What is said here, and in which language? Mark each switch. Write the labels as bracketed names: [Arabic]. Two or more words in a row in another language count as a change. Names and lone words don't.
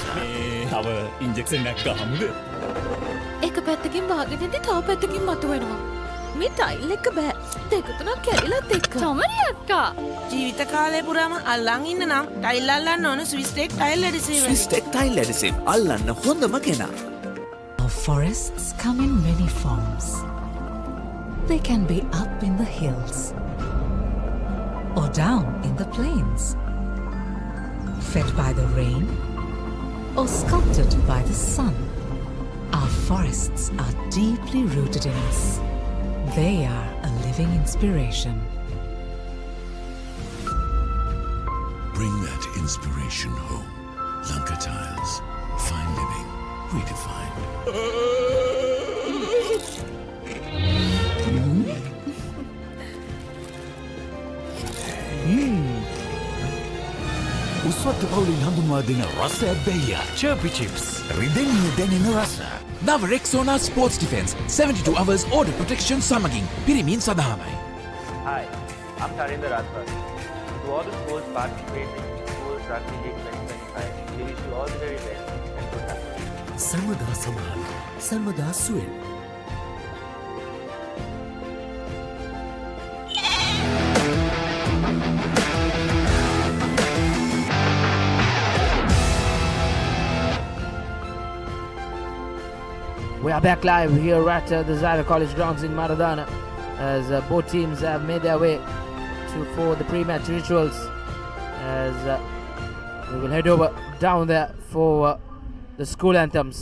[Sinhala] තව ඉන්ජෙක්ෂන් එකක් ගහමුද? එක පැත්තකින් වාගෙනදී තව පැත්තකින් මතුවෙනවා. මේ ටයිල් එක බෑ. දෙක තුනක් කැඩිලත් එක්ක. චමරි අක්කා. ජීවිත කාලය පුරාම අල්ලන් ඉන්න නම් ටයිල් අල්ලන්න ඕන ස්විස් ටෙක් ටයිල් ඇඩිසිව්. ස්විස් ටෙක් ටයිල් ඇඩිසිව් අල්ලන්න හොඳම කෙනා. [English] Our forests come in many forms. They can be up in the hills or down in the plains, fed by the rain or sculpted by the sun. Our forests are deeply rooted in us. They are a living inspiration. Bring that inspiration home. Lanka Tiles. Fine living. Redefined. [Sinhala] උස්වත්ත පවුලින් හඳුන්වා දෙන රස ඇබ්බැහිය චර්පි චිප්ස් රිදෙන්න දැනෙන රස. [English] Nava Rexona Sports Defense 72 hours order protection [Sinhala] සමගින් පිරිමින් සඳහාමයි. [English] Hi, I'm Tarinder Rathwar. To all the schools participating in Schools Rugby League 2025, we wish you all the very best and good luck. [Sinhala] සර්වදා සමාන සර්වදා සුවෙන්. [English] We are back live here at the Zahira College grounds in Maradana as both teams have made their way for the pre-match rituals as we will head over down there for the school anthems.